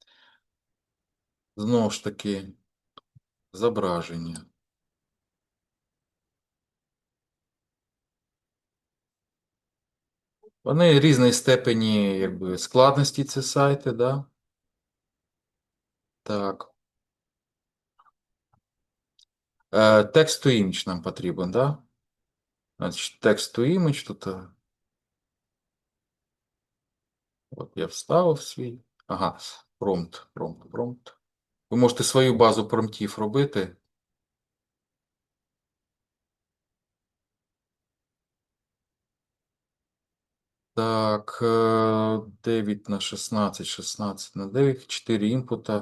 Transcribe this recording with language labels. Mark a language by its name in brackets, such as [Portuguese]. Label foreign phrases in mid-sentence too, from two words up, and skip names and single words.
[Ukrainian] Знову ж таки, зображення. Вони різної степені, якби, складності, ці сайти, да? Так. [English] Text to image [Ukrainian] нам потрібен, да? Значить, [English] text to image [Ukrainian] тут. От я вставив свій. Ага, промпт. Ви можете свою базу промптів робити. Так, 9 на 16, 16 на 9, 4 інпута.